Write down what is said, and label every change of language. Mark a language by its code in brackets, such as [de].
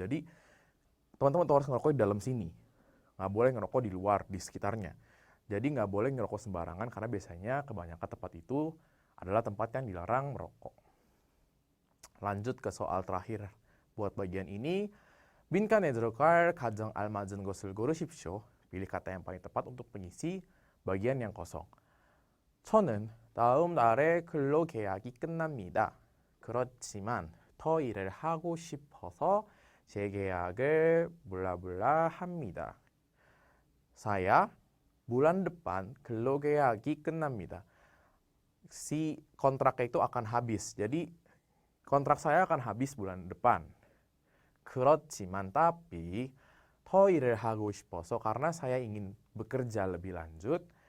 [id] Jadi teman-teman harus ngerokok di dalam sini. Nggak boleh ngerokok di luar, di sekitarnya. Jadi nggak boleh ngerokok sembarangan karena biasanya kebanyakan tempat itu adalah tempat yang dilarang merokok. Lanjut ke soal terakhir buat bagian ini. [ko] 빈칸에 들어갈 가장 알맞은 것을 고르십시오. [id] Pilih kata yang paling tepat untuk mengisi bagian yang kosong. [ko] 저는 다음 달에 근로 계약이 끝납니다. 그렇지만 더 일을 하고 싶어서 재계약을 블라블라 합니다. [id] Saya bulan depan [ko] 근로계약이 끝납니다. [id] Si kontraknya itu akan habis. Jadi kontrak saya akan habis bulan depan. [ko] 그렇지만 [id] tapi [ko] 더 일을 하고 싶어서 [id] karena saya ingin bekerja lebih lanjut.